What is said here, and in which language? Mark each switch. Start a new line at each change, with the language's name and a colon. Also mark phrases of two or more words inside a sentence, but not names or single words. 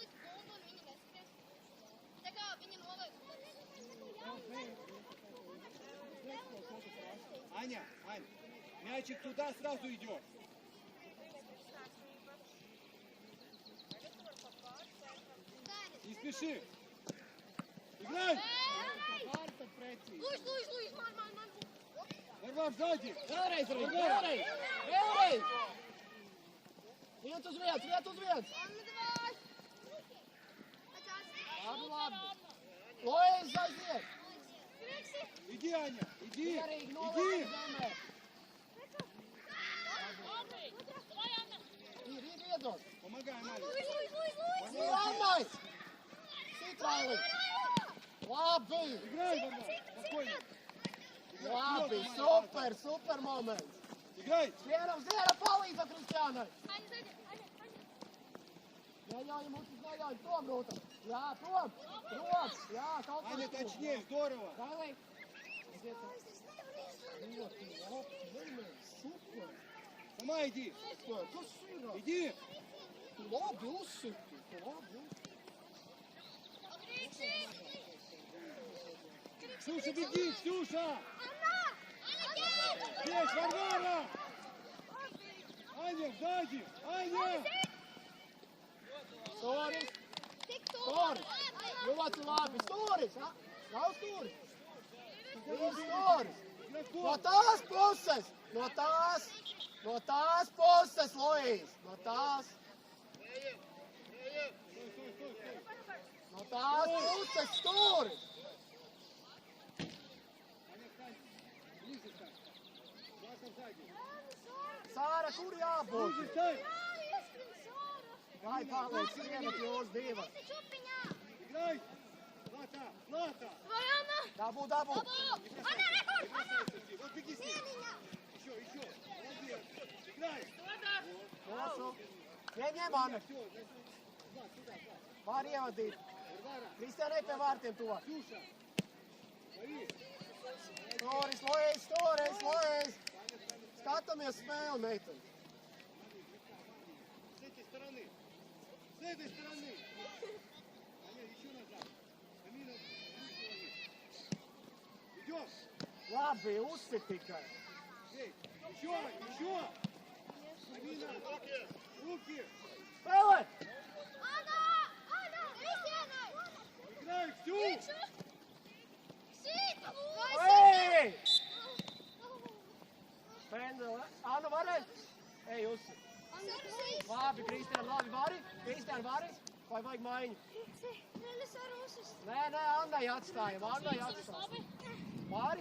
Russian: Аня, Ань, мячик туда сразу идет. Не спеши. Играй. Варвар сзади.
Latvian: Vēlreiz, Rīt, vēlreiz! Vēlreiz! Viens uz vietas! Labi. Lojas aiziet!
Russian: Иди, Аня, иди.
Latvian: Mierīgi
Russian: Иди.
Latvian: nolaiž zemē! Rīt iedod!
Russian: Помогай, Амалия.
Latvian: Sīl Annai! Citrāli! Labi!
Russian: Играй, Варвар. Спокойно.
Latvian: Labi! Super moments!
Russian: Играй.
Latvian: Skrienam, palīdza Kristiānai! Neļauj mutis, neļauj! Prom, Rūta! Jā, prom! Jā, kaut
Russian: Аня, точнее, здорово. Давай!
Latvian: Ļoti labi! Super!
Russian: Сама иди.
Latvian: Super! Kas ir?
Russian: Иди.
Latvian: Tu labi uzsiti!
Russian: Ксюша, беги, Ксюша. Здесь, Варвара. Аня, сзади. Аня.
Latvian: Stūris! Ļoti labi! Stūris! Nav stūris! Ir stūris! No tās puses! No tās puses, Lojīs! No tās puses stūris!
Russian: Аня, встань. Ближе встань. Злата сзади.
Latvian: Sāra, kur jābūt?
Russian: Ближе встань.
Latvian: Vai paliec skrienat jūs divas?
Russian: Играй. Злата, Злата.
Latvian: Dabū!
Russian: Вот беги с ней. Еще. Молодец. Играй.
Latvian: Nesu! Ieņem mani!
Russian: Все, Влад, сюда.
Latvian: Var ievadīt!
Russian: Варвара.
Latvian: Kristiānai pie vārtiem tuvāk!
Russian: Ксюша. Лови.
Latvian: Stūris, Lojīs! Skatāmies spēli, meiteni!
Russian: С этой стороны. С этой стороны. Аня, еще назад. Камина, руки лови. Идем.
Latvian: Labi, uzsit tikai!
Russian: Эй, еще. Камина. Руки.
Latvian: Spēlē!
Russian: Играй, Ксю.
Latvian: Ej! Pendele! Anna, varēs? Ej, uzsit! Labi, Kristiāna, vari? Vai vajag maiņu? Nē, Annai atstājam, Vari?